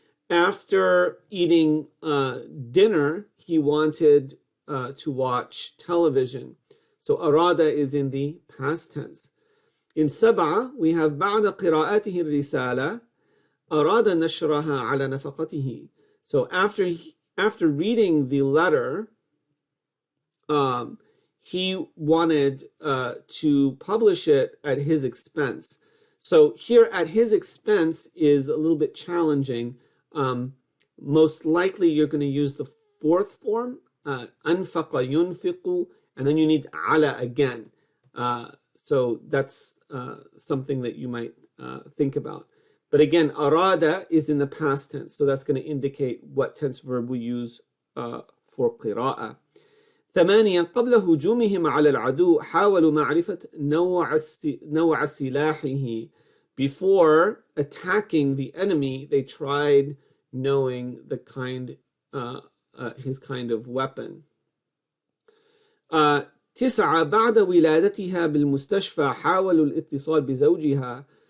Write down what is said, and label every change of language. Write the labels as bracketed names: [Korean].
[English] After eating dinner, he wanted to watch television. So أراد is in the past tense. In 7, we have [Arabic] بعد قراءته الرسالة أراد نشرها على نفقته. [English] So after reading the letter, he wanted to publish it at his expense. So here at his expense is a little bit challenging. Most likely you're going to use the fourth form, أنفق ينفق, and then you need على again. So that's something that you might think about. But again, أراد is in the past tense, so that's going to indicate what tense verb we use for قراءة. [Arabic] 8, قبل هجومهم على العدو حاولوا معرفة نوع سلاحه. [English] Before attacking the enemy, they tried knowing the kind, his kind of weapon. [Arabic] 9, بعد ولادتها بالمستشفى حاولوا الاتصال بزوجها.